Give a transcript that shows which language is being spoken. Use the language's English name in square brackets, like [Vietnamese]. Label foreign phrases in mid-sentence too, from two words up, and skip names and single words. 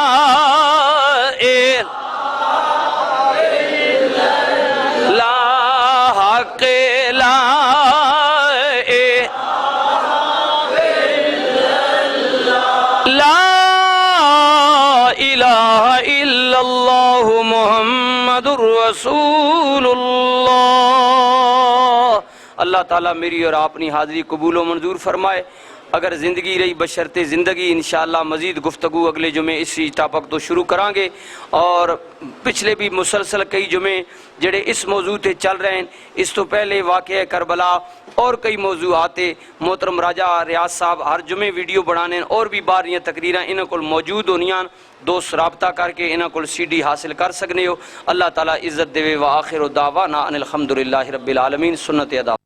[Urdu] حق [Arabic] لا الہ الا اللہ محمد رسول اللہ [Urdu] اللہ تعالیٰ میری اور اپنی حاضری قبول و منظور فرمائے اگر زندگی رہی بشرط زندگی انشاءاللہ [Punjabi] مزید گفتگو اگلے جمعے اسی ٹاپک تو شروع کران گے اور پچھلے بھی مسلسل کئی جمعے جڑے اس موضوع تے چل رہے ہیں اس تو پہلے واقعہ کربلا اور کئی موضوعات محترم راجہ ریاض صاحب ہر جمعے ویڈیو بنانے اور بھی باریاں تقریراں انہاں کول موجود ہونیاں دوست رابطہ کر کے انہاں کول سی ڈی حاصل کر سکنے ہو اللہ تعالیٰ عزت دے [Arabic] و آخر دعوانا ان الحمدللہ رب العالمین [Punjabi] سنت ادا